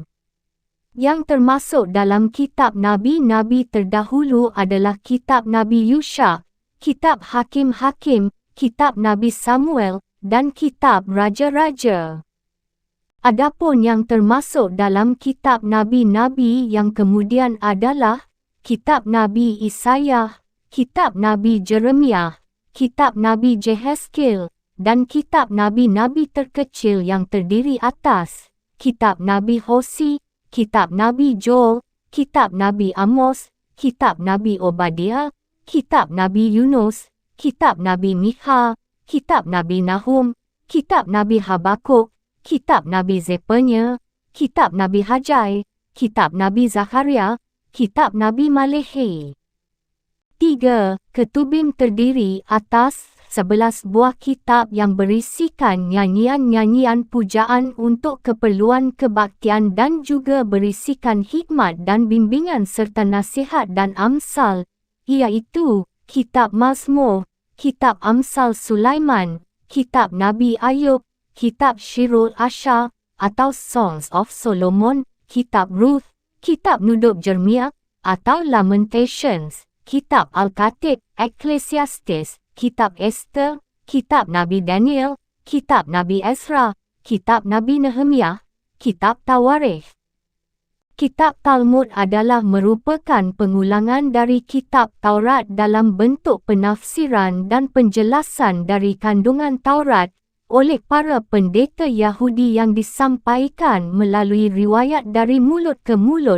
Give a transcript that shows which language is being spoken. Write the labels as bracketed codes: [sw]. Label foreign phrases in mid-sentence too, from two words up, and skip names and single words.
[ms] Yang termasuk dalam kitab nabi-nabi terdahulu adalah kitab Nabi Yusha, kitab Hakim-Hakim, kitab Nabi Samuel, dan kitab Raja-Raja. Adapun yang termasuk dalam kitab nabi-nabi yang kemudian adalah kitab Nabi Isaiah, kitab Nabi Jeremiah, kitab Nabi Jehezkiel, dan kitab nabi-nabi terkecil yang terdiri atas kitab Nabi Hosea, kitab Nabi Joel, kitab Nabi Amos, kitab Nabi Obadiah, kitab Nabi Yunus, kitab Nabi Mikha, kitab Nabi Nahum, kitab Nabi Habakuk, kitab Nabi Zefanya, kitab Nabi Hajai, kitab Nabi Zakaria, kitab Nabi Malehi. 3. Ketubim terdiri atas 11 buah kitab yang berisikan nyanyian-nyanyian pujaan untuk keperluan kebaktian dan juga berisikan hikmat dan bimbingan serta nasihat dan amsal, iaitu kitab Mazmur, kitab Amsal Sulaiman, kitab Nabi Ayub, kitab Shirul Asha atau Songs of Solomon, kitab Ruth, kitab Nudub Jeremiah atau Lamentations, kitab Al-Khatib, Ecclesiastes, kitab Esther, kitab Nabi Daniel, kitab Nabi Ezra, kitab Nabi Nehemiah, kitab Tawarikh. Kitab Talmud adalah merupakan pengulangan dari kitab Taurat dalam bentuk penafsiran dan penjelasan dari kandungan Taurat oleh para pendeta Yahudi yang disampaikan melalui riwayat dari mulut ke mulut.